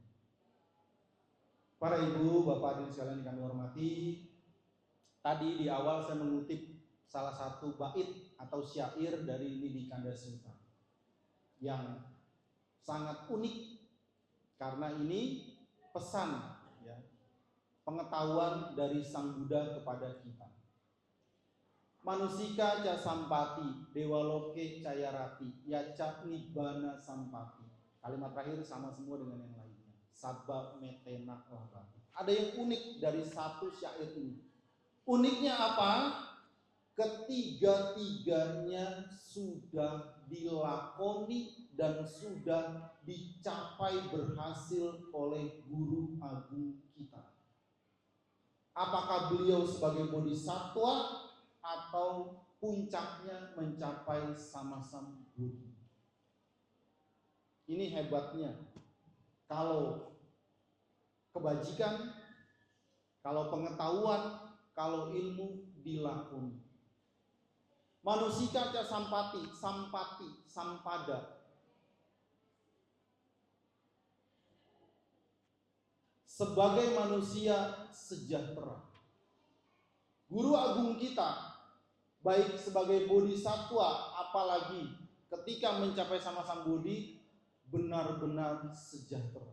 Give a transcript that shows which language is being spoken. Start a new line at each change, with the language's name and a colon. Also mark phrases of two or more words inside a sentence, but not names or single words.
Indonesian: Para ibu, bapak hadirin sekalian yang kami hormati, tadi di awal saya mengutip salah satu bait atau syair dari Nidi Kandasutta yang sangat unik karena ini pesan ya, pengetahuan dari Sang Buddha kepada kita.
Pali: Manusika ca sampati, dewaloke cayarati, yaca nibbana sampati.
Indonesian: Kalimat terakhir sama semua dengan yang lainnya.
Pali: Sabba metena labati.
Indonesian: Ada yang unik dari satu syair ini. Uniknya apa? Ketiga-tiganya sudah dilakoni dan sudah dicapai berhasil oleh guru agung kita. Apakah beliau sebagai bodhisatwa atau puncaknya mencapai sama-sama Buddha? Ini hebatnya. Kalau kebajikan, kalau pengetahuan, kalau ilmu dilakoni.
Pali: Manusika ca sampati, sampada.
Indonesian: Sebagai manusia sejahtera. Guru agung kita, baik sebagai bodhisatwa, apalagi ketika mencapai sama-sama Bodhi, benar-benar sejahtera.